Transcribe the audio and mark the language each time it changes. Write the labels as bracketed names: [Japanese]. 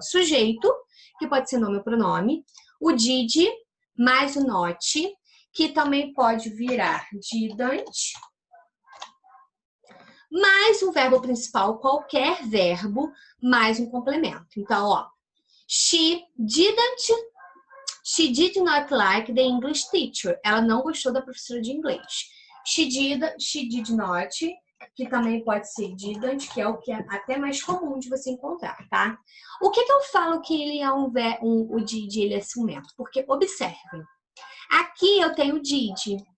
[Portuguese] Sujeito, que pode ser nome ou pronome. O did, mais o not, que também pode virar didn't. Mais o verbo principal, qualquer verbo, mais um complemento. Então, ó. [English] She did not like the English teacher. [Portuguese] Ela não gostou da professora de inglês. [English] She did not, [Portuguese] que também pode ser didn't, que é o que é até mais comum de você encontrar, tá? O que eu falo que ele é o did, ele é ciumento? Porque, observem, aqui eu tenho o did.